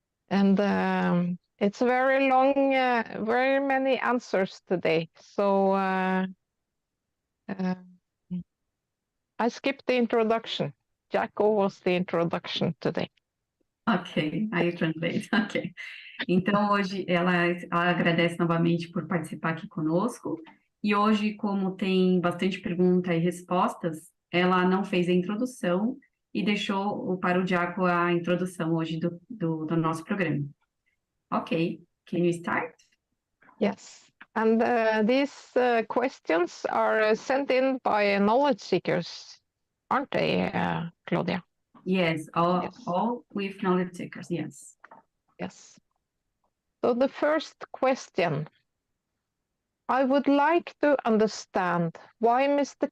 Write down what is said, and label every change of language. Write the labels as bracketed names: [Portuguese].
[English] And it's very long, very many answers today. So I skipped the introduction. Jacko was the introduction today. [Portuguese] Ok, aí eu translate. Ok. Então, hoje ela agradece novamente por participar aqui conosco. E hoje, como tem bastante pergunta e respostas, ela não fez a introdução e deixou para o Diaco a introdução hoje do nosso programa. [English] Ok, can you start? Yes, and these questions are sent in by knowledge seekers, aren't they, Claudia? Yes, all with knowledge seekers, yes. Yes. So the first question, I would like to understand why Mr.